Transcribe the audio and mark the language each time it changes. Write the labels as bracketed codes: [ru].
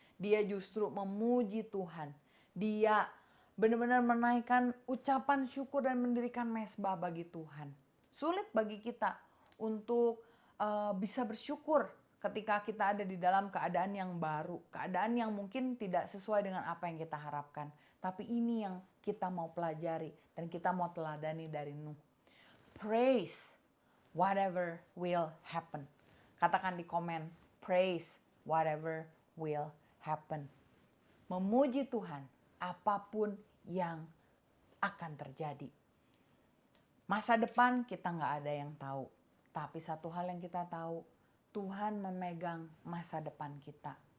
[id] Dia justru memuji Tuhan. Dia benar-benar menaikkan ucapan syukur dan mendirikan mezbah bagi Tuhan. Sulit bagi kita untuk bisa bersyukur ketika kita ada di dalam keadaan yang baru. Keadaan yang mungkin tidak sesuai dengan apa yang kita harapkan. Tapi ini yang kita mau pelajari dan kita mau teladani dari Nuh. [en] Praise whatever will happen. [id] Katakan di komen, [en] praise whatever will happen. [id] Memuji Tuhan apapun yang akan terjadi. Masa depan kita nggak ada yang tahu. Tapi satu hal yang kita tahu, Tuhan memegang masa depan kita.